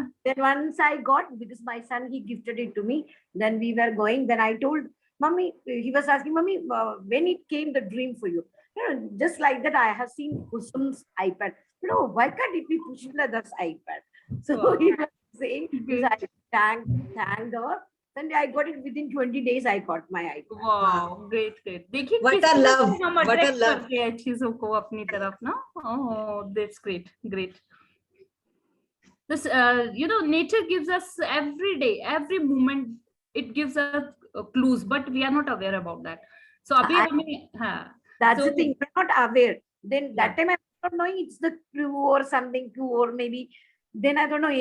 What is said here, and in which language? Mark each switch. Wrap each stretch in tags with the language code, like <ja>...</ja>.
<en>Then once I got, because my son, he gifted it to me, then we were going, then I told mommy, he was asking mommy, when it came the dream for you, just like that I have seen Kusum's iPad, why can't it be Pushla's iPad? So wow. He was saying, I thanked her. Then I got it within 20 days. I got my iPad. Wow, great.</en> <hi>देखिए</hi> <en>what a love,</en> <hi>हम attract करते हैं चीजों को अपनी तरफ ना.</hi> <en>Oh, that's great. This, nature gives us every day, every moment, it gives us clues, but we are not aware about that. So</en> <hi>अभी हमें, हाँ,</hi> <en>That's So- the thing. We're not aware. Then Yeah. that time I was not knowing it's the clue or something clue, or maybe then I don't know.</en>